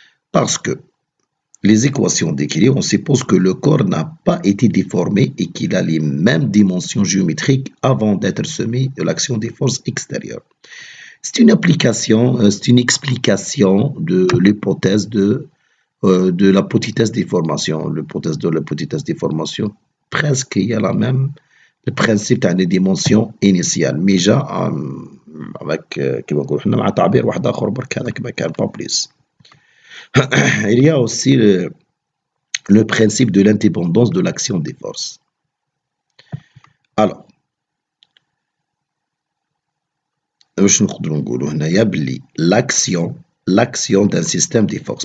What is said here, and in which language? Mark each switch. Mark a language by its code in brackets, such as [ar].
[fr] Parce que les équations d'équilibre, on suppose que le corps n'a pas été déformé et qu'il a les mêmes dimensions géométriques avant d'être soumis à l'action des forces extérieures. C'est une application, c'est une explication de l'hypothèse de la petitesse déformation. L'hypothèse de la petitesse déformation, presque il y a la même, le principe des dimensions initiales. Mais déjà, avec, [ar] كما نقولوا حنا مع تعبير واحد آخر برك هذاك ما كان [fr] pas plus. Il y a aussi le principe de l'indépendance de l'action des forces. Alors, [ar] واش نقدروا نقولوا هنايا بلي [fr] l'action d'un système des forces.